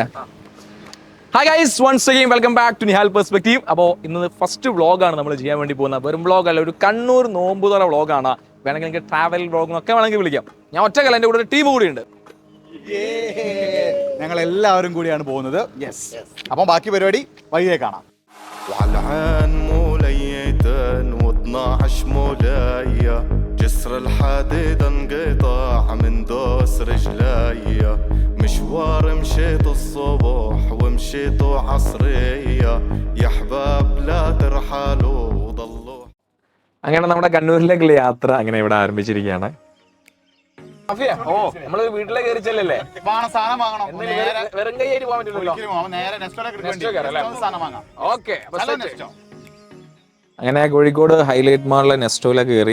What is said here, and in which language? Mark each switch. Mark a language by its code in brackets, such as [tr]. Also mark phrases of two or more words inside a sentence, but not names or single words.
[en] Hi guys, once again welcome back to Nihal Perspective. [ml] അപ്പോൾ ഇന്ന് ഫസ്റ്റ് വ്ളോഗാണ് നമ്മൾ ചെയ്യാൻ വേണ്ടി പോകുന്നത്. വെറും വ്ളോഗല്ല, ഒരു കണ്ണൂർ നോമ്പുതറ വ്ളോഗാണ്. വേണമെങ്കിൽ നിങ്ങൾക്ക് [en] travel vlog [ml] എന്നൊക്കെ വേണമെങ്കിൽ വിളിക്കാം. ഞാൻ ഒറ്റക്കല്ല, എൻ്റെ കൂടെ ഒരു ടീം കൂടിയുണ്ട്. ഞങ്ങൾ എല്ലാവരും കൂടിയാണ് പോകുന്നത്. അപ്പം ബാക്കി പരിപാടി വഴിയെ കാണാം. [ar] جسر الحديد انقطاع من دوس رجلي مشوار مشيت الصبح ومشيت عصرية يا حباب لا ترحلوا وضلوا. [ml] അങ്ങനെ നമ്മുടെ കണ്ണൂരിലേക്കുള്ള യാത്ര അങ്ങനെ ഇവിടെ ആരംഭിച്ചിരിക്കുകയാണ്. നമ്മള് വീട്ടിലേക്ക് കയറിച്ചല്ലേ? വെറും കൈയായിട്ട് പോകാൻ പറ്റില്ലല്ലോ. അങ്ങനെ കോഴിക്കോട് ഹൈലൈറ്റ് മാളിലെ നെസ്റ്റോയിലേക്ക് കയറി.